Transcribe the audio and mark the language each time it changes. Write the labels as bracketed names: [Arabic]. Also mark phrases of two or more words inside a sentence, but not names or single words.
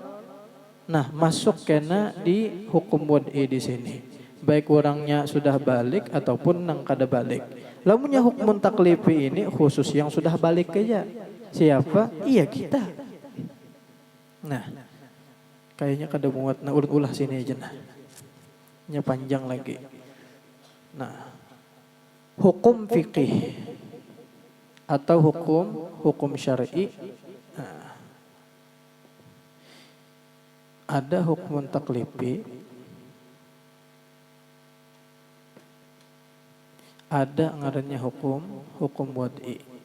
[Banjar] Nah, masuk kena di hukum wad'i di sini. Baik orangnya sudah balik ataupun nang kada balik. Lamunnya hukum taklifi ini khusus yang sudah balik aja. Siapa? Iya kita. Nah, kayaknya kada muat na ulah sini aja nah. Nya panjang lagi. [Indonesian] Nah, hukum fikih atau hukum syar'i. [Banjar] Nah, ada hukum taklifi, ada ngarannya hukum wad'i.